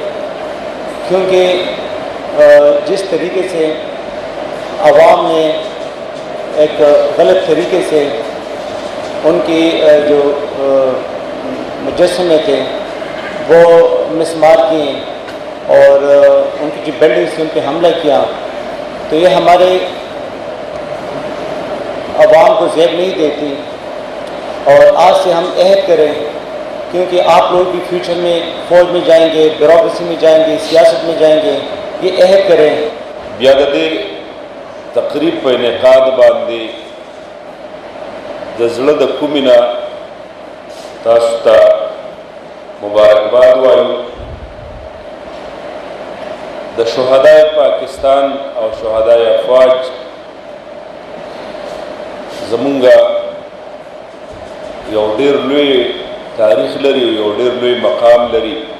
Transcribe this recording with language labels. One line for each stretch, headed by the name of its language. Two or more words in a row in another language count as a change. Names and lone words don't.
Urdu: کیونکہ جس طریقے سے عوام نے ایک غلط طریقے سے ان کی جو مجسمے تھے وہ مسمار کیے اور ان کی جو بلڈنگ سے ان پہ حملہ کیا، تو یہ ہمارے عوام کو زیب نہیں دیتی. اور آج سے ہم عہد کریں، کیونکہ آپ لوگ بھی فیوچر میں فوج میں جائیں گے، بیوروکریسی میں جائیں گے، سیاست میں جائیں گے، یہ عہد کریں.
Pashto: تقریب په انعقاد باندې د زړه د کومې نه تاسو ته مبارکباد وایو. د شهدای پاکستان او شهدای افواج زمونږ یو ډېر لوی تاریخ لري، یو ډېر لوی مقام لري.